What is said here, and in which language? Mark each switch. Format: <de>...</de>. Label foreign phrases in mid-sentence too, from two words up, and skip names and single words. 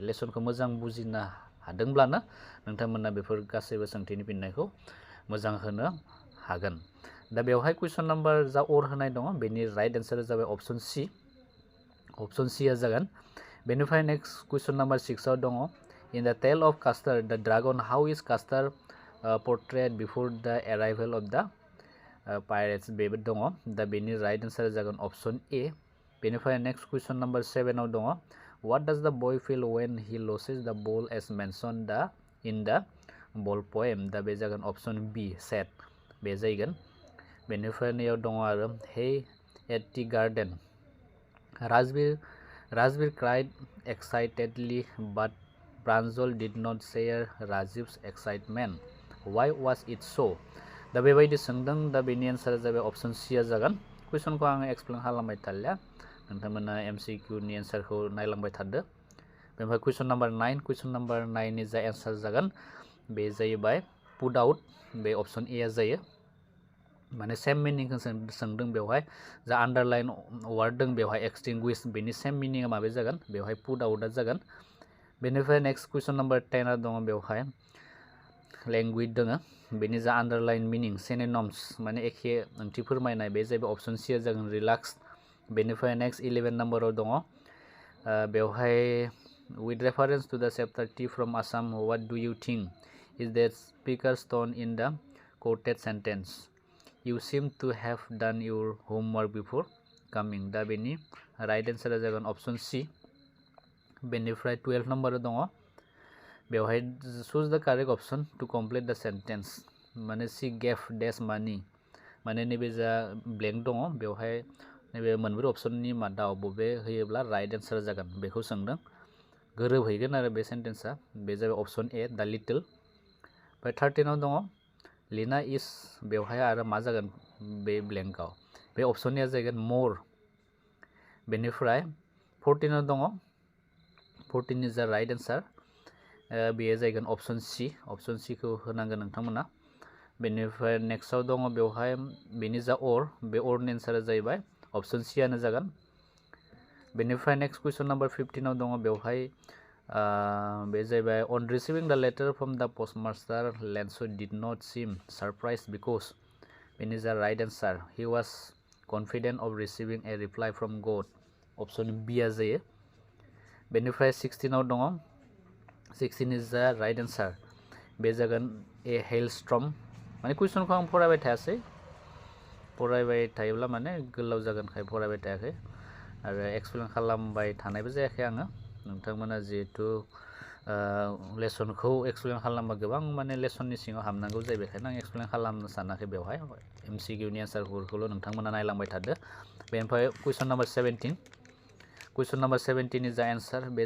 <brx>लेसनखौ मोजां बुजिनो हादोंब्लानो नोंथांमोना बेफोर गासैबो सोंथिनि फिननायखौ मोजां होनो हागोन। दा बेवहाय कुइसन नाम्बार जा अर होनाय दङ बेनि</brx> <en>right answerआ</en> <brx>जाबाय अप्शन सि, अप्शन सिआ जागोन। बेनिफ्राय</brx> <en>next question number</en> <brx>6 दङ।</brx> <en>इन द टेल अफ कास्टार द ड्रागन हाउ इज कास्टार portrayed before the arrival of the पाइरेट्स</en> <brx>बेबो दङ दा बेनि राइट आन्सारा जागोन</brx> <en>ऑप्शन ए</en> <brx>बेनिफ्राय</brx> <en>नेक्स्ट क्वेश्चन नंबर 7 आव दङ what does the boy feel when he loses the ball as mentioned in the ball poem</en> <brx>दा बे जागोन</brx> <en>ऑप्शन बी sad</en> <brx>बे जागोन बेनिफ्राय नैयाव दङ आरो</brx> <en>hey at the garden Rajbir cried excitedly but Pranjal did not share Rajiv's excitement why was it so</en> <brx>दा बेबायदि सोंदों दा बेनि आन्सारा जाबाय ऑप्शन सी आ जागोन कुइसनखौ आं एक्सप्लेन खालामबाय थालिया नोंथांमोना एमसीक्यू नि आन्सारखौ नायलांबाय थादो बेनिफ्राय कुइसन नम्बर 9 नि जा आन्सार जागोन बे जाहैबाय पुट आउट बे ऑप्शन ए आ जायो माने सेम मिनिंखौ सोंदों बेवहाय जा आन्डारलाइन वार्ड दं बेवहाय एक्सटिंग्विश बेनि सेम मिनिंआ माबे जागोन बेवहाय पुट आउटआ जागोन बेनिफ्राय नेक्स्ट कुइसन नम्बर 10 आ दङ बेवहाय लैंग्वेज दङ बेनि जा आन्डारलाइन मिनिं सिनोनिम्स माने एखे ओंथि फोरमायनाय बे जाहैबाय ऑप्शन सी आ जागोन रिलैक्स बेनिफ्राय नेक्स्ट 11 नम्बराव दङ बेवहाय with reference to the chapter T from Assam what do you think is the</brx> <en>speaker's tone in the quoted sentence you seem to have done your homework before coming</en> <brx>दा बेनि राइट आन्सारा जागोन</brx> <en>ऑप्शन सी बेनिफ्राय 12 नम्बराव दङ बेवहाय choose the correct option to complete the sentence माने she</en> <brx>gave dash money माने नैबे जा ब्लेंक दङ बेवहाय नैबे मोनब्रै ऑप्शननि मादाव बबे होयोब्ला राइट आन्सार जागोन बेखौ सोंदों गोरोबहैगोन आरो बे सेन्टेन्सआ बे जाबाय ऑप्शन ए</brx> <en>the littleओमफ्राय</en> <brx>13 आव दङ लिना इज बेवहाय आरो मा जागोन बे ब्लेंकआव बे ऑप्शननिया जागोन मोर बेनिफ्राय 14 आव दङ 14 इज द राइट आन्सार बेयो जागोन ऑप्शन सी खौ होनांगोन नोंथांमोना बेनिफ्राय नेक्स्टआव दङ बेवहाय बेनि जा और बे औरनि आन्सारा जाहैबाय ऑप्शन सी आनो जागोन बेनिफ्राय नेक्स्ट क्वेश्चन नम्बर 15 आव दङ बेवहाय बे जाहैबाय</brx> <en>on receiving the letter from the postmaster Lenso did not seem surprised because</en> <brx>बेनि जा राइट आन्सार</brx> <en>he was confident of receiving a reply from God</en> <brx>ऑप्शन बी आ जायो बेनिफ्राय 16 आव दङ 16 इज द राइट आन्सार बे जागोन ए हेलस्ट्रम माने कुइसनखौ आं फरायबाय थायासै फरायबाय थायोब्ला माने गोलाव जागोनखाय फरायबाय थायाखै आरो एक्सप्लेन खालामबाय थानायबो जायाखै आङो नोंथांमोना जिहेतु लेसनखौ एक्सप्लेन खालामबा गोबां माने लेसननि सिङाव हाबनांगौ जायो बेखायनो आं एक्सप्लेन खालामनो सानाखै बेवहाय एमसीक्यूनि आन्सारफोरखौल' नोंथांमोना नायलांबाय थादो बेनिफ्राय कुइसन नम्बर 17 नि जा आन्सार बे</brx>